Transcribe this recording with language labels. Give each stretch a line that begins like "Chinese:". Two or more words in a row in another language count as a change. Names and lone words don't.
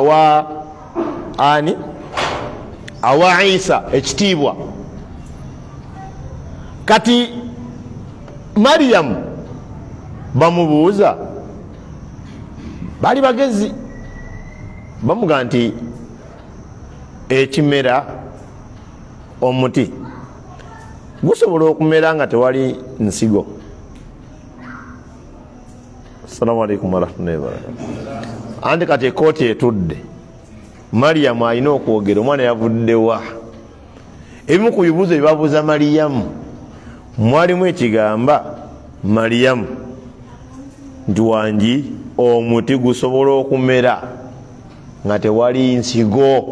Ganda: awa Isa ekitiibwa kati Maryamu bamubuuza bali bagezi bamuga nti ekimera omuti gusobola okumera nga tewali nsigo.
Arabic: السلام عليكم ورحمة الله وبركاته.
Ganda: Andi kati ekooti etudde Maryamu alina okwogera omwana yavuddewa ebimu ku bibuuzo byebabuuza Maryamu mwalimu ekigamba Maryamu nti wangi omuti gusobola okumera nga tewali nsigo.